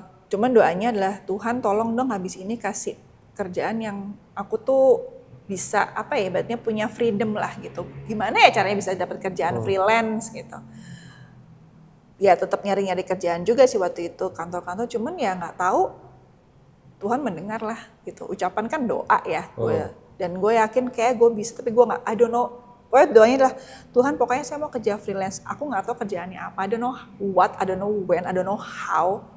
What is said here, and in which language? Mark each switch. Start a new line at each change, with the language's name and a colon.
Indonesian: Cuman doanya adalah Tuhan tolong dong habis ini kasih kerjaan yang aku tuh bisa ibaratnya punya freedom lah gitu. Gimana ya caranya bisa dapat kerjaan freelance gitu. Ya tetap nyari-nyari kerjaan juga sih waktu itu kantor-kantor, cuman ya nggak tahu Tuhan mendengar lah gitu. Ucapan kan doa ya. Dan gue yakin kayak gue bisa, tapi gue nggak,
English: I don't know.
Indonesian: Pokoknya doanya adalah Tuhan pokoknya saya mau kerja freelance. Aku nggak tahu kerjaannya apa.
English: I don't know what, I don't know when, I don't know how.